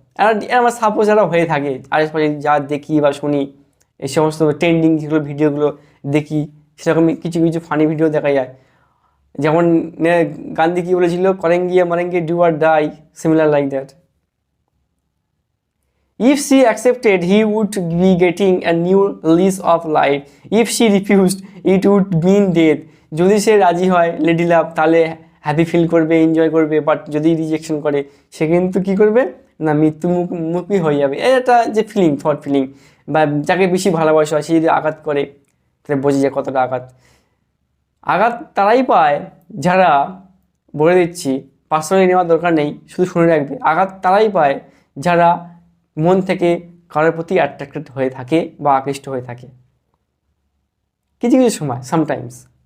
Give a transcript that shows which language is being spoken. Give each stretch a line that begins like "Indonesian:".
Bangla: আর আমার সাপোজ যারা হয়ে থাকে আশেপাশে যা দেখি বা শুনি, এই সমস্ত ট্রেন্ডিং যেগুলো ভিডিওগুলো দেখি, সেরকমই কিছু কিছু ফানি ভিডিও দেখা যায়। যেমন গান্ধী কী বলেছিল,
Hindi: করেঙ্গিয়ে মারেঙ্গে
English: do or die,
Bangla: similar like that.
English: If she accepted, he would be getting a new lease of life. If she refused, it would mean death.
Bangla: যদি সে রাজি হয় লেডি লাভ, তাহলে হ্যাপি ফিল করবে, এনজয় করবে, বাট যদি রিজেকশন করে সে কিন্তু কী করবে না, মৃত্যুমুখী হয়ে যাবে। এটা যে ফিলিং, থট ফিলিং, বা যাকে বেশি ভালোবাসা হয় সে যদি আঘাত করে তাহলে বোঝে যে কতটা আঘাত। আঘাত তারাই পায় যারা, বলে দিচ্ছি পার্সোনালি নেওয়ার দরকার নেই, শুধু শুনে রাখবে, আঘাত তারাই পায় যারা মন থেকে কারোর প্রতি অ্যাট্রাক্টেড হয়ে থাকে বা আকৃষ্ট হয়ে থাকে কিছু কিছু সময়, সামটাইমস।